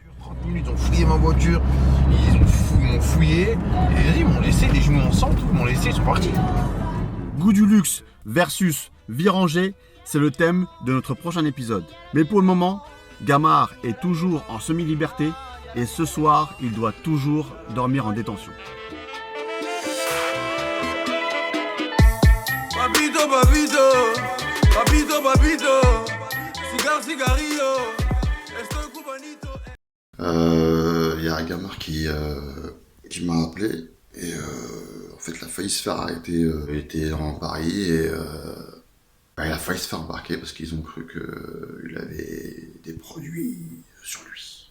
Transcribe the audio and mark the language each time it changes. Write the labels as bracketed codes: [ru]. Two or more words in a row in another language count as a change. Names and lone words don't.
[fr] 30 minutes, ils ont fouillé ma voiture, ils m'ont fouillé, et ils m'ont laissé les genoux ensemble, ils m'ont laissé, ils sont partis. Goût du luxe versus vie rangée, c'est le thème de notre prochain épisode. Mais pour le moment, Gamar est toujours en semi-liberté et ce soir, il doit toujours dormir en détention. [es] Papito, papito, papito, papito, cigar, cigarillo, estoy cubanito. [fr] Il y a Gamar qui m'a appelé et en fait il a failli se faire arrêter. Il était dans Paris et il a failli se faire embarquer parce qu'ils ont cru qu'il avait des produits sur lui.